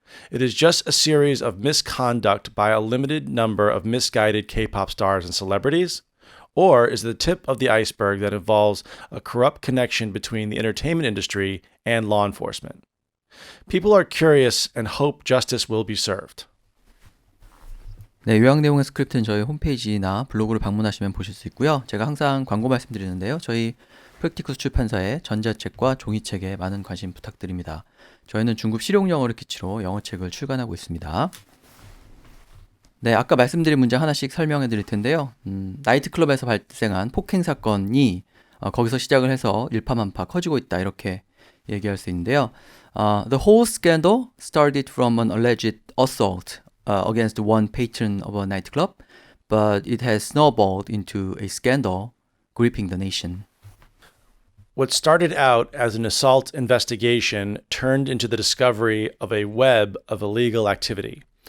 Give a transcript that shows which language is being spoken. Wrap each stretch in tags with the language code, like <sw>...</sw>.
<en>It is just a series of misconduct by a limited number of misguided K-pop stars and celebrities? Or is it the tip of the iceberg that involves a corrupt connection between the entertainment industry and law enforcement? People are curious and hope justice will be served.</en> <ko>네, 요약 내용의 스크립트는 저희 홈페이지나 블로그를 방문하시면 보실 수 있고요. 제가 항상 광고 말씀드리는데요. 저희 프랙티쿠스 출판사의 전자책과 종이책에 많은 관심 부탁드립니다. 저희는 중급 실용영어를 기치로 영어책을 출간하고 있습니다. 네, 아까 말씀드린 문장 하나씩 설명해 드릴 텐데요. 나이트클럽에서 발생한 폭행 사건이 거기서 시작을 해서 일파만파 커지고 있다, 이렇게 얘기할 수 있는데요.</ko> <en>The whole scandal started from an alleged assault against one patron of a nightclub, but it has snowballed into a scandal gripping the nation. What started out as an assault investigation turned into the discovery of a web of illegal activity.</en>